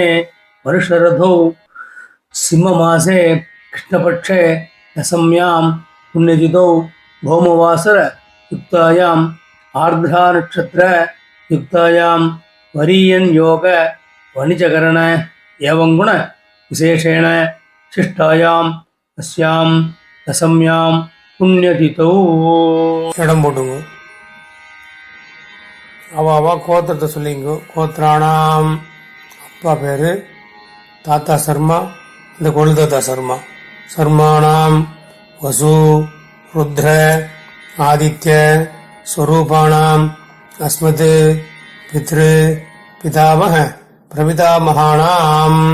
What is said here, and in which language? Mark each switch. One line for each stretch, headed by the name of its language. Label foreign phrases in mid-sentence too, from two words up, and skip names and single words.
Sanskrit: वर्षरथौ सिंहमासे कृष्णपक्षे दशम्यां पुण्यतिथौ भौमवासर युक्तायाम् आर्द्रा नक्षत्र युक्तायां वरीयन योग वणिजकरण एवं गुण विशेषेण शिष्टायाम् अस्यां दशम्यां पुण्यतिथौ
Tamil: இடம் போட்டுங்க. அவ கோத்திரத்தை சொல்லிங்க. கோத்திரானாம் அப்பா பேரு தாத்தா சர்மா, இந்த கொழுதாத்தா சர்மா.
Sanskrit: शर्माणाम् वसु रुद्र आदित्य स्वरूपाणाम् अस्मत् पितृ पितामह प्रपितामहानाम्.